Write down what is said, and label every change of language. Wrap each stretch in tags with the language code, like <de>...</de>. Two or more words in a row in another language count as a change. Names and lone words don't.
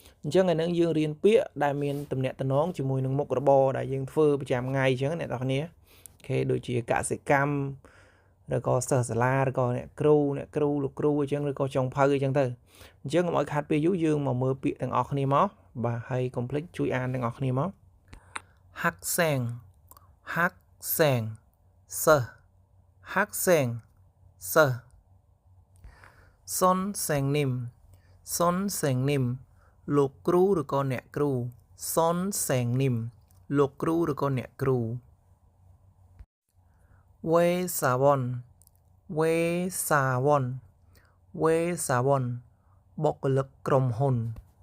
<km>អញ្ចឹងឥឡូវយើងរៀនពាក្យដែលមានទំនាក់ទំនងជាមួយនឹងមុខរបរដែលយើងធ្វើប្រចាំថ្ងៃអញ្ចឹងអ្នកនរគ្នា OK ដូចជាកសិកម្មឬក៏សិស្សសាលាឬក៏អ្នកគ្រូលោកគ្រូអញ្ចឹងឬក៏ចុងភៅអញ្ចឹងទៅអញ្ចឹងកុំឲ្យខាតពេលយូរយើងមកមើលពាក្យទាំងអស់គ្នាមកបាទហើយ</km> <ko>학생 학생 학생 선생님 선생님</ko> <km>លោកគ្រូឬក៏អ្នកគ្រូ 선생님 លោកគ្រូឬក៏អ្នកគ្រូ</km> <ko>회사원 회사원 회사원</ko> <km>បុគ្គលិកក្រុមហ៊ុន</km>